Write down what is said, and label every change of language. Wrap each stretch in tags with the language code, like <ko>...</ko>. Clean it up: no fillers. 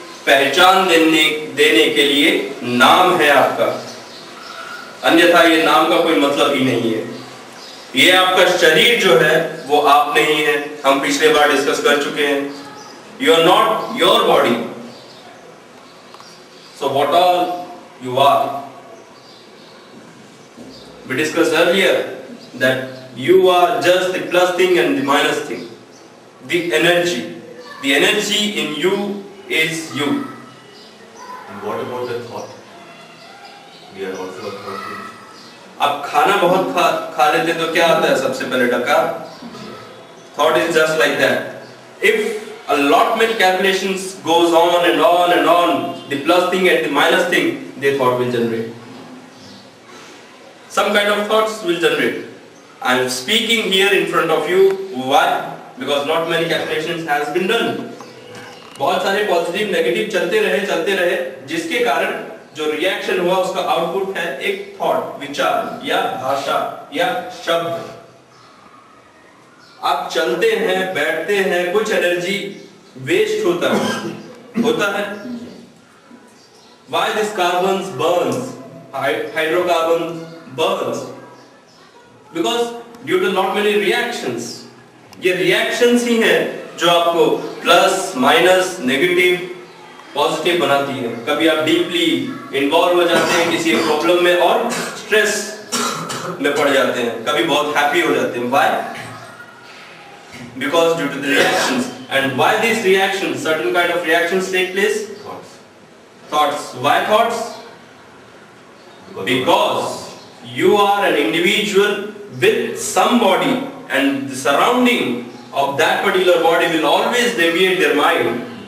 <hi>पहचान देने के लिए नाम है आपका, अन्यथा ये नाम का कोई मतलब ही नहीं है। ये आपका शरीर जो है वो आप नहीं है, हम पिछले बार डिस्कस कर चुके हैं।</hi> <en>You are not your body, so what all you are. We discussed earlier that you are just the plus thing and the minus thing. The energy in you is you. And what about the thought? We are also a thought being.</en> <hi>आप खाना बहुत खा लेते तो क्या आता है सबसे पहले डकार?</hi> <en>Thought is just like that. If a lot many calculations goes on and on and on, the plus thing and the minus thing, the thought will generate. Some kind of thoughts will generate. I am speaking here in front of you. Why? Because not many calculations has been done.</en> <hi>बहुत सारे positive negative चलते रहे जिसके कारण जो reaction हुआ उसका output है एक थॉट, विचार या भाषा या शब्द। आप चलते हैं, बैठते हैं, कुछ एनर्जी वेस्ट होता है।</hi> <en>Why this carbons burns? Hydrocarbons burns because due to not many reactions.</en> <hi>ये reactions ही हैं जो आपको प्लस, माइनस, नेगेटिव, पॉजिटिव बनाती है। कभी आप डीपली इन्वॉल्व हो जाते हैं किसी प्रॉब्लम में और स्ट्रेस में पड़ जाते हैं, कभी बहुत हैप्पी हो जाते हैं।</hi> <en>Why? Because due to the reactions. And why these reactions? Certain kind of reactions take place. Thoughts. Why thoughts? Because you are an individual with some body, and the surrounding of that particular body will always deviate their mind.</en>